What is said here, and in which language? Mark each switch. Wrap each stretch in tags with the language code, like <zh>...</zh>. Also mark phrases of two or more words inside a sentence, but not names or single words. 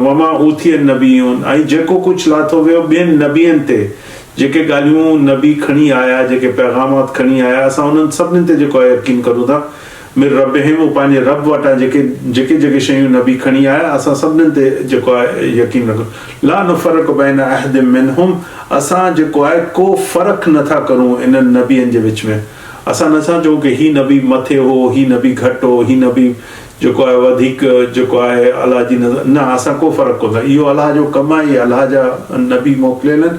<ar>وما أوتي النبيون,</ar> <sd>ऐं जेको कुझु लाथो वियो ॿियनि नबियनि ते, जेके ॻाल्हियूं नबी खणी आया, जेके पैगामात खणी आया, असां उन्हनि सभिनीनि ते जेको आहे यकीन करूं था।</sd> <ar>من ربهم,</ar> <sd>पंहिंजे रब वटां जेके शयूं नबी खणी आया असां सभिनीनि ते जेको आहे यकीन रखूं।</sd> <ar>لا نفرق بين أحد منهم,</ar> <sd>असां जेको आहे को फ़र्क़ु नथा करूं इन्हनि नबियनि जे विच में। असां नथा चऊं कि ही नबी मथे हो, ही नबी घटि हो, ही नबी जेको आहे वधीक जेको आहे अलाह जी नज़र, न, असां को फ़र्क़ु कोन। इहो अलाह जो कमु आहे, इहे अलाह जा नबी मोकिलियल आहिनि।</sd>